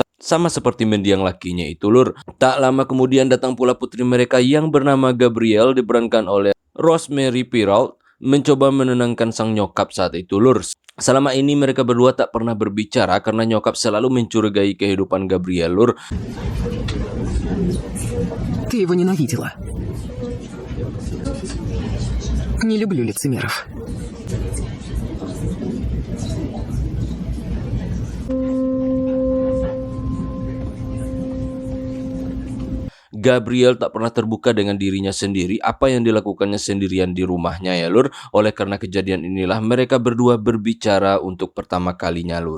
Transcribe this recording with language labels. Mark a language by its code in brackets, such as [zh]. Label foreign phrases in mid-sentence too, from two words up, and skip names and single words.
[id] Sama seperti mendiang lakinya itu Lur. Tak lama kemudian datang pula putri mereka yang bernama Gabrielle diperankan oleh Rosemary Pirault mencoba menenangkan sang nyokap saat itu Lur. Selama ini mereka berdua tak pernah berbicara karena nyokap selalu mencurigai kehidupan Gabrielle Lur. [ru] Ты его ненавидела. Не люблю лицемеров. [id] Gabriel tak pernah terbuka dengan dirinya sendiri apa yang dilakukannya sendirian di rumahnya ya Lur. Oleh karena kejadian inilah mereka berdua berbicara untuk pertama kalinya Lur.